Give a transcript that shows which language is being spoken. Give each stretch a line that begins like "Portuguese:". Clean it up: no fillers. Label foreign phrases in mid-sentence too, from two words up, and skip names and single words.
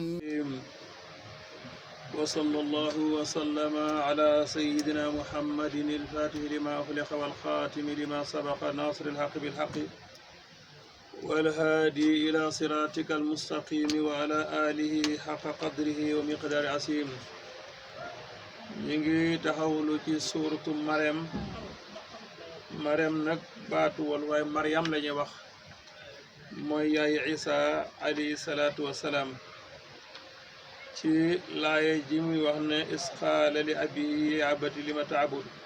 Arabic: وصلى الله وسلم على سيدنا محمد الفاتح لما أخلق والخاتم لما سبق ناصر الحق بالحق والهادي إلى صراطك المستقيم وعلى آله حق قدره ومقدار عظيم.
Wolof: ñu ngi taxawlu ci suuratu Maryam nag baatu wal waaye Maryam la ñuy wax mooy yaay Isa
Arabic: عليه الصلاة والسلام
Wolof: ci laaye ji muy wax ne
Arabic: إذ قال لأبيه يا أبت لم تعبد